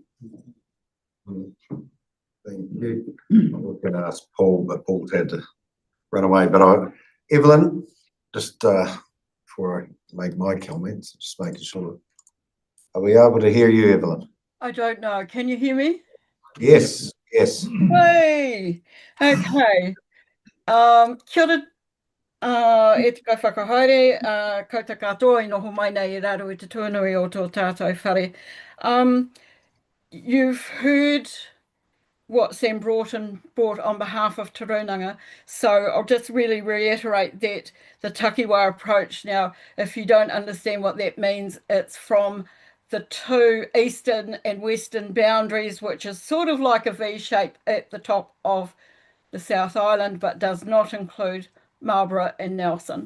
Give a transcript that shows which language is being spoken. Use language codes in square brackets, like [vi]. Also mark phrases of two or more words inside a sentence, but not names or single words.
[en] Thank you. I was going to ask Paul, but Paul's had to run away. But Evelyn, just before I make my comments, just making sure. Are we able to hear you, Evelyn? I don't know. Can you hear me? Yes, yes. Hey, okay. [mi] Kia ora, e te kai whakahaere, kau te katoa I noho mai nei I raro I te tuanui o tō tātou whare. [en] You've heard what Sam brought on behalf of Tauranga. So I'll just really reiterate that the takiwa approach. Now, if you don't understand what that means, it's from the two eastern and western boundaries, which is sort of like a V shape at the top of the South Island, but does not include Marlborough and Nelson.